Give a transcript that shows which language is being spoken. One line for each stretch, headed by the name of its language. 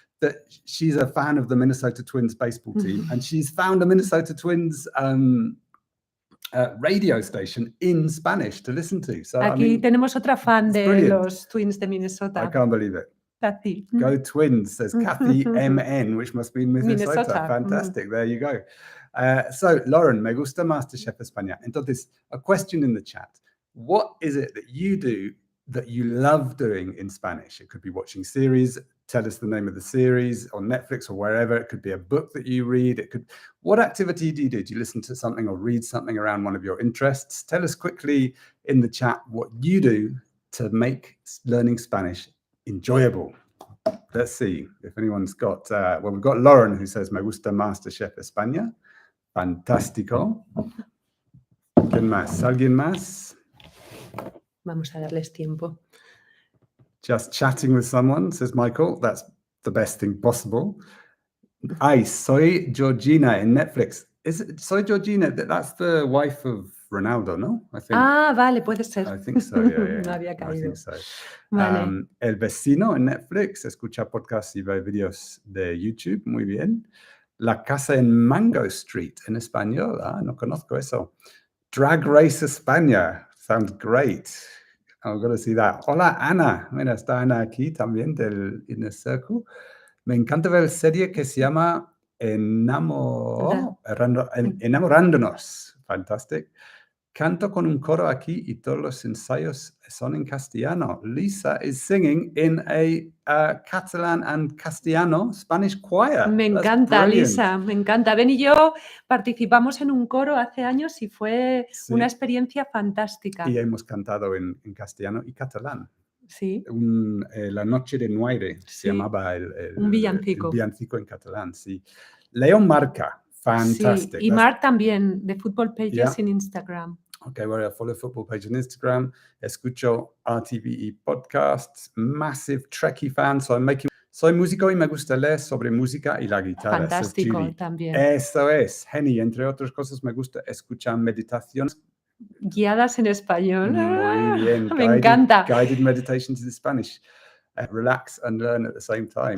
English: that she's a fan of the Minnesota Twins baseball team, and she's found a Minnesota Twins radio station in Spanish to listen to. So
Spanish: Aquí tenemos otra fan
English: it's
Spanish: de
English: brilliant.
Spanish: los Twins de
English: I
Spanish: Minnesota.
English: can't believe it. Kathy. Go Twins, says Kathy MN, which must be in Minnesota. Minnesota. Fantastic. There you go.
Spanish: So, Lauren, me gusta MasterChef España. Entonces,
English: a question in the chat. What is it that you do that you love doing in Spanish? It could be watching series. Tell us the name of the series on Netflix or wherever. It could be a book that you read. It could. What activity do you do? Do you listen to something or read something around one of your interests? Tell us quickly in the chat what you do to make learning Spanish enjoyable. Let's see if anyone's got. Well, we've got Lauren who says
Spanish: me gusta MasterChef España. Fantástico. ¿Quién más? ¿Alguien más? Vamos a darles tiempo.
English: Just chatting with someone, says Michael. That's the best thing possible.
Spanish: Ay, soy Georgina
English: in Netflix.
Spanish: Soy Georgina?
English: That's the wife of Ronaldo, no? I think.
Spanish: Ah, vale, puede ser.
English: I think so, yeah.
Spanish: No había
English: I
Spanish: caído.
English: think so.
Spanish: Vale. El vecino en Netflix, escucha podcasts y ve vídeos de YouTube, muy bien. La casa en Mango Street en español, no conozco eso.
English: Drag Race España, sounds great. I'm going to see that.
Spanish: Hola, Ana. Mira, está Ana aquí también del Inner Circle. Me encanta ver serie que se llama Enamorándonos.
English: Fantastic.
Spanish: Canto con un coro aquí y todos los ensayos son en castellano.
English: Lisa is singing in a Catalan and Castellano Spanish choir.
Spanish: Me encanta, Lisa, me encanta. Ben y yo participamos en un coro hace años y fue una experiencia fantástica. Y hemos cantado en castellano y catalán. Sí. La noche de Noire se llamaba un villancico. El villancico en catalán, sí.
English: Leon Marca, fantastic.
Spanish: Sí, y Mark también, de Football Pages en Instagram.
English: Okay, well, I follow Football Page on Instagram.
Spanish: Escucho RTVE podcasts.
English: Massive Trekkie fan. So I'm making.
Spanish: Soy músico y me gusta leer sobre música y la guitarra. Fantástico también. Eso es, Henny. Entre otras cosas, me gusta escuchar meditaciones guiadas en español. Muy bien. Me encanta.
English: Guided meditations in Spanish. Relax and learn at the same time.